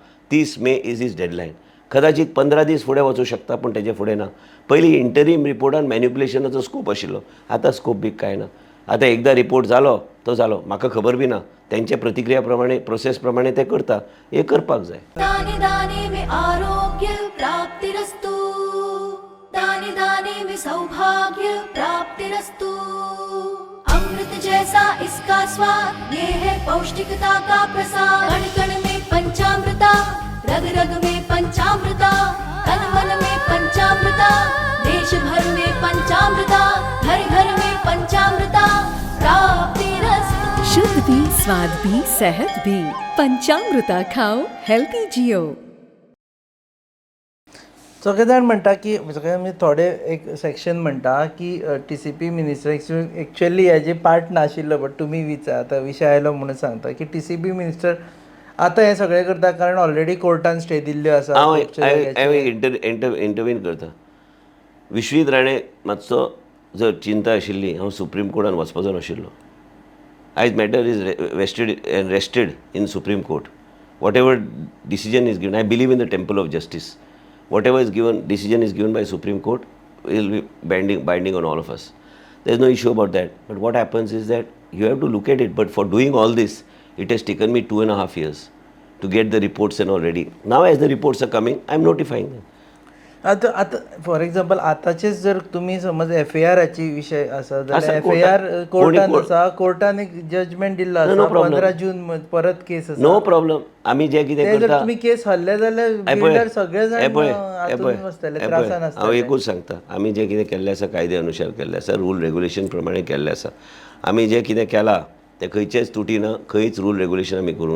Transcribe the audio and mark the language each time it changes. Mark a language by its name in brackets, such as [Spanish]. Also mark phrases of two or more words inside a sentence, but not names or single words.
[English] 30 May is is deadline. [Konkani] कदाचित 15 दीस फुडें वचूं शकता पूण तेजे फुडें ना. पयलीं इंटरीम रिपोर्टान मॅन्युप्युलेशनाचो स्कोप आशिल्लो, आतां स्कोप बी कांय ना. आतां एकदां रिपोर्ट जालो तो जालो. म्हाका खबर बी ना तेंचे प्रतिक्रिया प्रमाणे प्रोसेस प्रमाणे ते करता. हे करपाक जाय. [Hindi] दाने दाने में आरोग्य प्राप्तिरस्तु, दाने दाने में सौभाग्य प्राप्तिरस्तु. अमृत जैसा इसका स्वाद, ये है पौष्टिकता का प्रसाद. कण कण में पंचामृता, रग रग में पंचामृता, तन मन में पंचामृता, देश भर में पंचामृता, घर घर में पंचामृता प्राप्तिरस्तु. शुद्ध भी, स्वाद भी, सेहत भी. पंचामृता खाओ, हेल्थी जियो. [Konkani] सगळे जाण म्हणटा की म्हणजे थोडे एक सेक्शन म्हणटा की TCP मिनिस्टर एक्चुअली हेजे पार्ट नाशिल्लो बट तुमी आतां विशय आयलो म्हणून सांगता की TCP मिनिस्टर आतां हें सगळें करता कारण ऑलरेडी कोर्टान स्टे दिल्ल्यो आसा. इंटरवीन करता. विश्वीत राणे मातसो जर चिंता आशिल्ली हांव सुप्रीम कोर्टान वचपाचो नाशिल्लो. [English] आयज matter is rested in Supreme Court. Whatever decision is given I believe in the temple of justice. Whatever is given, decision is given by Supreme Court will be binding on all of us. There is no issue about that. But what happens is that you have to look at it. But for doing all this, it has taken me 2.5 years to get the reports and all ready. Now as the reports are coming, I am notifying them. [Konkani] आता [English] for example [Konkani] आताचेच जर तुम्ही समज FARची विषय आसा जाल्यार कोर्टान- FAR कोर्टान कोणी- आसा, कोर्टान एक जजमेंट दिल्लो [English] No, [Konkani] आसा [English] no problem. [Konkani] 15 जून परत केस आसा. [English] no problem. [Konkani] आमी जे कितें ते जर करता तुम्ही केस हरले जाल्यार बिल्डर सगळे जाण हातून वचतले, त्रासान हांव आसतले. एकूच सांगता, आमी जें कितें केल्लें आसा कायदे अनुसार केल्लें आसा, [English] rule regulation [Konkani] प्रमाणे केल्लें आसा. आमी जें कितें केलां तें खंयचेच तुटी ना, खंयच [English] rule regulation [Konkani] आमी करूं ना.